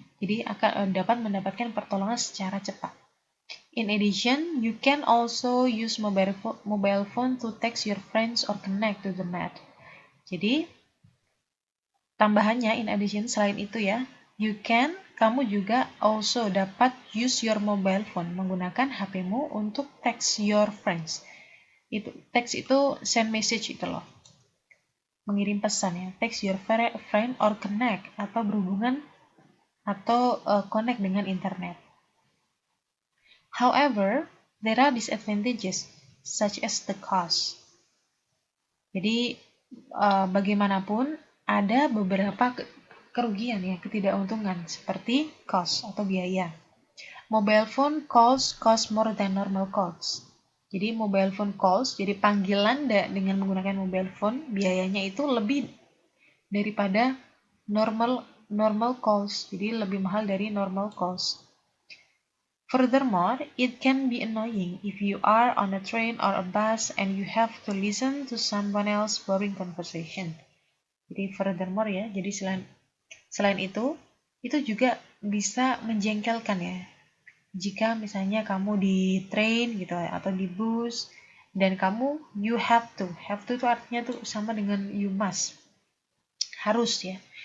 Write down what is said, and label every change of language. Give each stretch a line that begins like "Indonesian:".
Indonesian: Jadi akan dapat mendapatkan pertolongan secara cepat.
English: In addition, you can also use mobile phone to text your friends or connect to the net.
Indonesian: Jadi tambahannya,
English: in addition,
Indonesian: selain itu ya, kamu juga also dapat
English: use your mobile phone,
Indonesian: menggunakan HP-mu untuk
English: text your friends.
Indonesian: Text itu
English: send message
Indonesian: itu loh, mengirim pesan ya,
English: text your friend or connect,
Indonesian: atau berhubungan atau connect dengan internet.
English: However, there are disadvantages such as the cost.
Indonesian: Jadi bagaimanapun ada beberapa kerugian ya, ketidakuntungan seperti cost atau biaya.
English: Mobile phone calls cost more than normal calls.
Indonesian: Jadi
English: mobile phone calls,
Indonesian: jadi panggilan dengan menggunakan mobile phone biayanya itu lebih daripada
English: normal calls.
Indonesian: Jadi lebih mahal dari
English: normal calls. Furthermore, it can be annoying if you are on a train or a bus and you have to listen to someone else boring conversation.
Indonesian: Jadi furthermore ya, jadi selain itu juga bisa menjengkelkan ya. Jika misalnya kamu di train gitu atau di bus dan
English: you have to
Indonesian: itu artinya tuh sama dengan
English: you must.
Indonesian: Harus ya.